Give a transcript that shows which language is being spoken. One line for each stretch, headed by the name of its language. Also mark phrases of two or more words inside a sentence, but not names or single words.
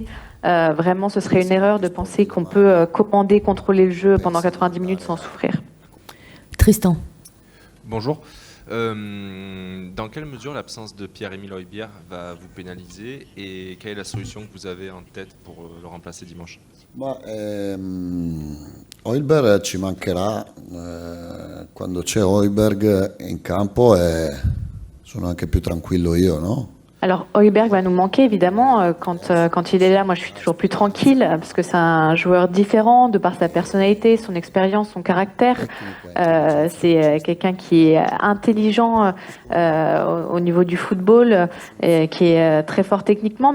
French: Vraiment, ce serait une erreur de penser qu'on peut commander, contrôler le jeu pendant 90 minutes sans souffrir. Tristan. Bonjour. Dans quelle mesure l'absence de Pierre-Emile Højbjerg va vous pénaliser et quelle est la solution que vous avez en tête pour le remplacer dimanche?
Italian: Højbjerg ci mancherà. Quando c'è Højbjerg in campo sono anche più tranquillo io, no?
French: Alors, Højbjerg va nous manquer, évidemment. Quand il est là, moi, je suis toujours plus tranquille, parce que c'est un joueur différent, de par sa personnalité, son expérience, son caractère. C'est quelqu'un qui est intelligent au niveau du football, qui est très fort techniquement.